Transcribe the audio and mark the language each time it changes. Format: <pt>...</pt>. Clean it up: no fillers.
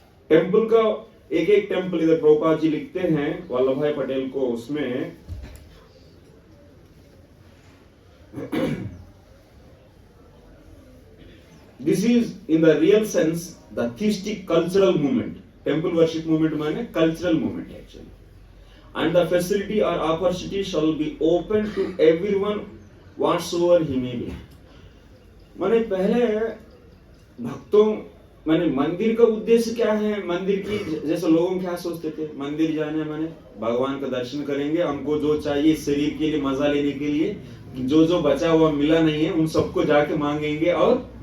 <hi>Temple का एक temple इधर प्रभुपाद जी लिखते हैं वल्लभ भाई पटेल को, उसमें</hi> <en>This is in the real sense the theistic cultural movement.</en> <hi>Temple worship movement माने cultural movement actually.</hi> <en>And the facility or opportunity shall be open to everyone whatsoever he may be.</en> <hi>माने पहले भक्तों माने मंदिर का उद्देश्य क्या है? मंदिर की जैसे लोगों क्या सोचते थे, मंदिर जाने माने भगवान का दर्शन करेंगे, हमको जो चाहिए शरीर के लिए मजा लेने के लिए, जो बचा हुआ मिला नहीं है उन सबको जाके मांगेंगे और</hi>